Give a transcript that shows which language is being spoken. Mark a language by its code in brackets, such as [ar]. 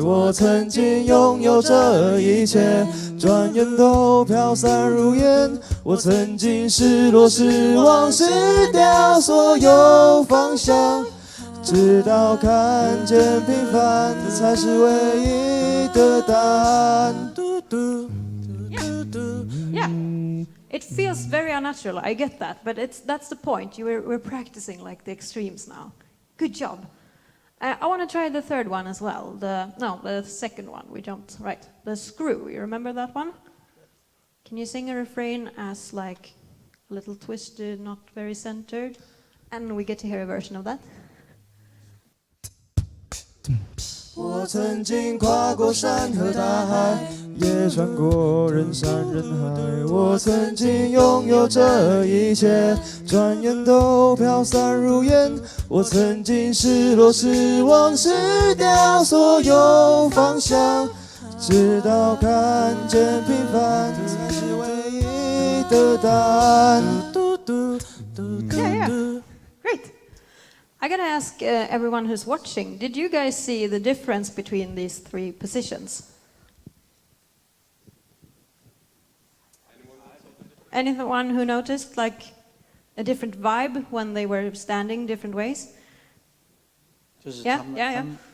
[zh] 我曾经拥有这一切，转眼都飘散如烟。我曾经失落、失望、失掉所有方向，直到看见平凡才是唯一的答案。 [en] Yeah. It feels very unnatural, I get that, but that's the point. We're practicing like the extremes now. Good job. I want to try the third one as well. The second one, we jumped, right. The screw, you remember that one? Can you sing a refrain as like a little twisted, not very centered? And we get to hear a version of that. [zh] 我曾经跨过山和大海，也穿过人山人海。我曾经拥有这一切，转眼都飘散如烟。我曾经失落、失望、失掉所有方向，直到看见平凡才是唯一的答案。 [en] Yeah. Great. I gotta ask everyone who's watching, did you guys see the difference between these 3 positions? Anyone who noticed like a different vibe when they were standing different ways? Yeah.